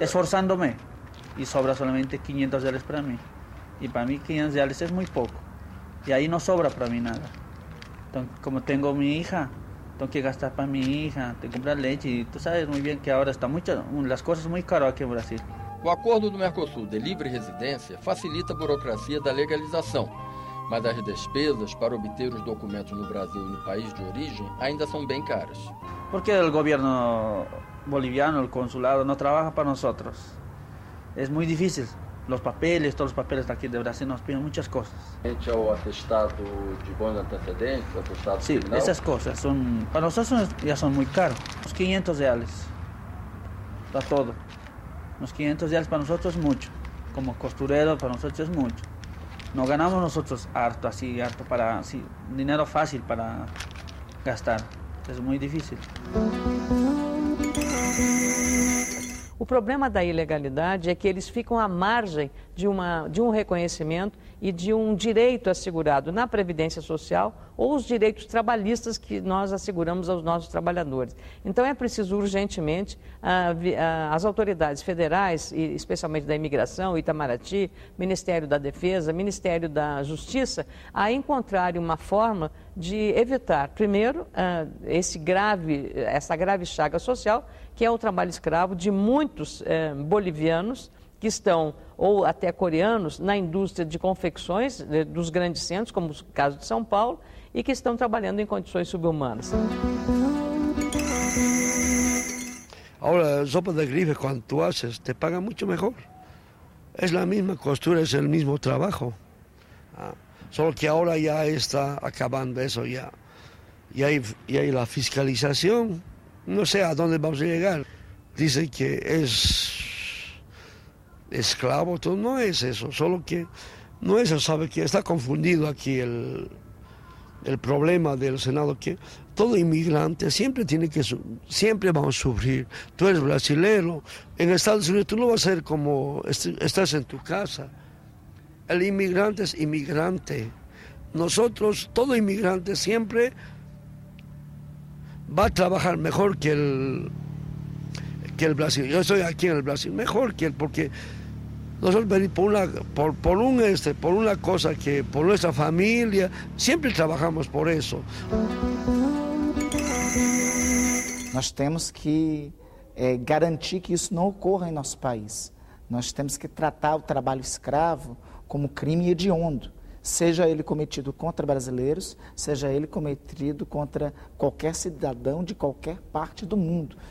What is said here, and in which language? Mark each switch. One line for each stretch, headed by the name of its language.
Spanish: Esforzándome y sobra solamente 500 reales para mí. Y para mí 500 reales es muy poco. Y ahí no sobra para mí nada. Entonces, como tengo mi hija, tengo que gastar para mi hija, tengo que comprar leche. Y tú sabes muy bien que ahora están las cosas muy caras aquí en Brasil.
Portuguese: o acordo do Mercosul de livre residência facilita a burocracia da legalização, mas as despesas para obter os documentos no Brasil e no país de origem ainda são bem caras.
Spanish: Porque el gobierno boliviano, el consulado, no trabaja para nosotros. Es muy difícil. Los papeles, todos los papeles aquí de Brasil nos piden muchas cosas.
Portuguese: O atestado de bons antecedentes, atestado Sí, criminal.
Spanish: esas cosas son, para nosotros ya son muy caros. Los 500 reales, está todo. Los 500 reales para nosotros es mucho. Como costurero para nosotros es mucho. No ganamos nosotros harto, así, harto para, así, dinero fácil para gastar. Es muy difícil.
Portuguese: O problema da ilegalidade é que eles ficam à margem de um reconhecimento e de um direito assegurado na Previdência Social ou os direitos trabalhistas que nós asseguramos aos nossos trabalhadores. Então é preciso urgentemente as autoridades federais, e especialmente da Imigração, Itamaraty, Ministério da Defesa, Ministério da Justiça, a encontrarem uma forma de evitar, primeiro, essa grave chaga social, que é o trabalho escravo de muitos bolivianos que estão, ou até coreanos, na indústria de confecções dos grandes centros, como o caso de São Paulo, e que estão trabalhando em condições subhumanas.
Spanish: Ahora, sopa de grife, cuando tú haces, te pagan mucho mejor. Es la misma costura, es el mismo trabajo. Solo que ahora ya está acabando eso, ya. Y hay la fiscalización. No sé a dónde vamos a llegar. Dicen que es esclavo, todo no es eso, solo que no es eso, sabe que está confundido aquí el problema del Senado, que todo inmigrante siempre siempre vamos a sufrir. Tú eres brasilero, en Estados Unidos tú no vas a ser como estás en tu casa. El inmigrante es inmigrante. Nosotros, todo inmigrante siempre va a trabajar mejor que el Brasil. Yo estoy aquí en el Brasil, mejor que él, porque nosotros venimos por una cosa que por nuestra familia, siempre trabajamos por eso.
Portuguese: Nós temos que garantir que isso não ocorra em nosso país. Nós temos que tratar o trabalho escravo como crime hediondo, seja ele cometido contra brasileiros, seja ele cometido contra qualquer cidadão de qualquer parte do mundo.